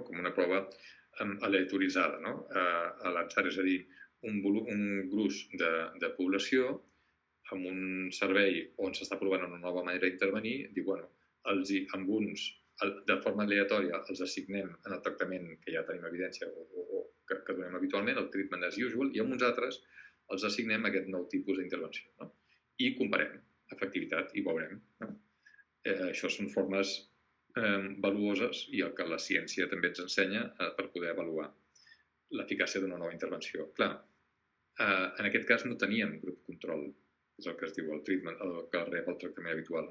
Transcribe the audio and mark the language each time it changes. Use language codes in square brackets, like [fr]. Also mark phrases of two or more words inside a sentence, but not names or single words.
[ca] Com una prova aleatoritzada, no? A l'atzar, és a dir, un gruix de població amb un servei on s'està provant una nova manera d'intervenir, diu, bueno, amb uns, de forma aleatòria, els assignem en el tractament que ja tenim evidència o que donem habitualment, el [en] treatment as usual, [ca] i amb uns altres els assignem aquest nou tipus d'intervenció, no? I comparem efectivitat i veurem, no? Això són formes valuoses i el que la ciència també ens ensenya per poder avaluar l'eficàcia d'una nova intervenció. Clar, en aquest cas no teníem grup control, és el que es diu el treatment, el que rep el tractament habitual.